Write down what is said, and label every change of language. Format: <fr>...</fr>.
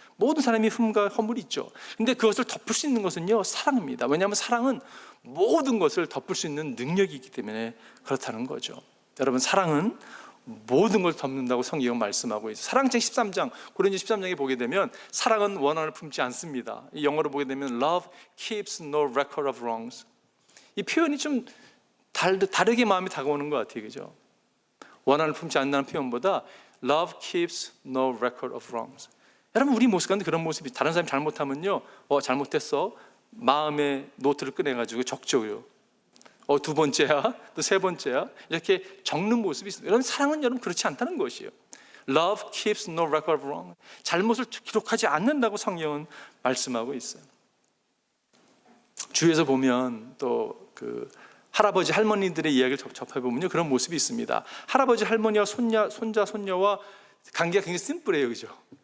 <ko>모든 사람이 흠과 허물이 있죠. 근데 그것을 덮을 수 있는 것은요, 사랑입니다. 왜냐하면 사랑은 모든 것을 덮을 수 있는 능력이 있기 때문에 그렇다는 거죠. 여러분, 사랑은 모든 걸 덮는다고 성경은 말씀하고 있어요. 사랑책 13장, 고린도 13장에 보게 되면 사랑은 원한을 품지 않습니다. 이 영어로 보게 되면</ko> <en>Love keeps no record of wrongs.</en> <ko>이 표현이 좀 다르게 마음이 다가오는 것 같아요, 그죠? 원한을 품지 않는다는 표현보다</ko> <en>Love keeps no record of wrongs.</en> <ko>여러분, 우리 모습 가운데 그런 모습이, 다른 사람이 잘못하면요, 잘못했어, 마음에 노트를 꺼내가지고 적죠요. 두 번째야, 또 세 번째야, 이렇게 적는 모습이 있습니다. 여러분, 사랑은 여러분 그렇지 않다는 것이에요.</ko> <en>Love keeps no record of wrong.</en> <ko>잘못을 기록하지 않는다고 성경은 말씀하고 있어요. 주위에서 보면 또 그 할아버지 할머니들의 이야기를 접해보면요, 그런 모습이 있습니다. 할아버지 할머니와 손자 손녀와 관계가 굉장히 심플해요, 그죠?</ko>